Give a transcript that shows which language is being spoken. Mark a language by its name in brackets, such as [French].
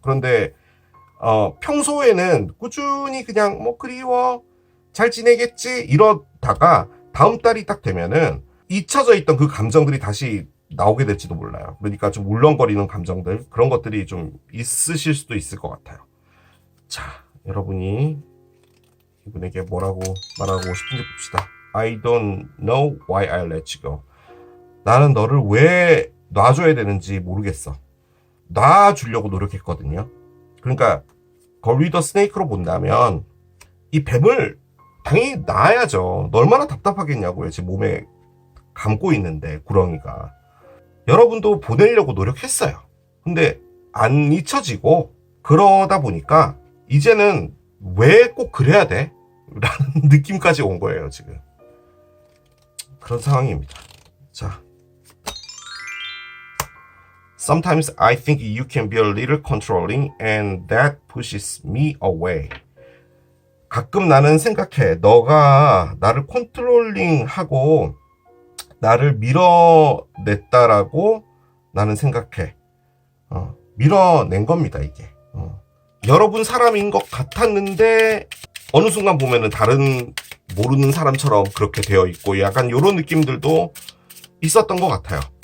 [Korean] 그런데 평소에는 꾸준히 그냥 뭐 그리워 잘 지내겠지 이러다가 다음 달이 딱 되면은 잊혀져 있던 그 감정들이 다시 나오게 될지도 몰라요. 그러니까 좀 울렁거리는 감정들 그런 것들이 좀 있으실 수도 있을 것 같아요. 자, 여러분이 이분에게 뭐라고 말하고 싶은지 봅시다. [English] I don't know why I let you go. [Korean] 나는 너를 왜 놔줘야 되는지 모르겠어. 놔주려고 노력했거든요. 그러니까 걸 위더 스네이크로 본다면 이 뱀을 당연히 놔야죠. 얼마나 답답하겠냐고요. 제 몸에 감고 있는데 구렁이가. 여러분도 보내려고 노력했어요. 근데 안 잊혀지고 그러다 보니까 이제는 왜 꼭 그래야 돼? 라는 느낌까지 온 거예요. 지금 그런 상황입니다. [English] 자, Sometimes I think you can be a little controlling and that pushes me away. [Korean] 가끔 나는 생각해. 너가 나를 컨트롤링하고 나를 밀어냈다라고 나는 생각해. 밀어낸 겁니다, 이게. 여러분 사람인 것 같았는데 어느 순간 보면은 다른 모르는 사람처럼 그렇게 되어 있고 약간 이런 느낌들도 있었던 것 같아요.